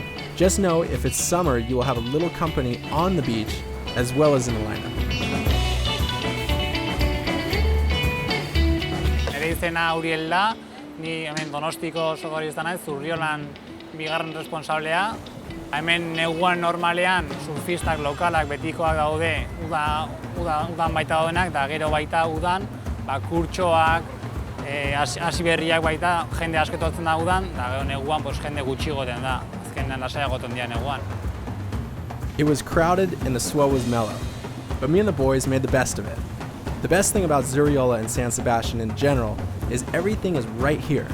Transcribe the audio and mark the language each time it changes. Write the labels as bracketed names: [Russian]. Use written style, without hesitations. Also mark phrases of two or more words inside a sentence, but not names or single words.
[English] Just know if it's summer, you will have a little company on the beach as well as in the lineup. [Basque] Nire izena Uriel da, ni hemen Donostiko sokorista naiz, Zurriolan bigarren responsablea. Hemen neguan normalean surfistak lokalak betikoak daude, udan baita daudenak, eta gero baita udan, kurtxoak, hasi berriak baita, jende asketotzen da udan, eta gero neguan jende gutxi goten da, azkenean lasaiak goten dira neguan. [English] It was crowded and the swell was mellow, but me and the boys made the best of it. The best thing about Zurriola and San Sebastian in general is everything is right here.